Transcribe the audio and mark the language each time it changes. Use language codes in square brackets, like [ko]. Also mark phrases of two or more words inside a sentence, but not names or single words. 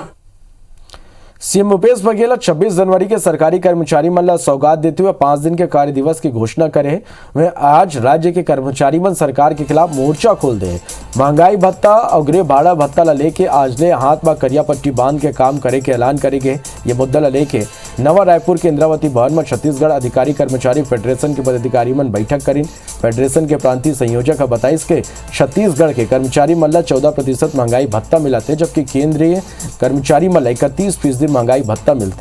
[hne] सीएम भूपेश बघेल 26 जनवरी के सरकारी कर्मचारी मन ला सौगात देते हुए 5 दिन के कार्य दिवस की घोषणा करे। वह आज राज्य के कर्मचारी मन सरकार के खिलाफ मोर्चा खोल दे। महंगाई भत्ता और गृह भाड़ा भत्ता ला लेके आज ले हाथ में करिया पट्टी बांध के काम करे के ऐलान करेंगे। ये मुद्दा ला लेके नवा रायपुर के इंद्रावती भवन में छत्तीसगढ़ अधिकारी कर्मचारी फेडरेशन के पदाधिकारी मन बैठक करीन। फेडरेशन के प्रांतीय संयोजक बताइस के छत्तीसगढ़ के कर्मचारी मन ला 14% महंगाई भत्ता मिलते जबकि केंद्रीय कर्मचारी मन ला 31% महंगाई भत्ता मिलते।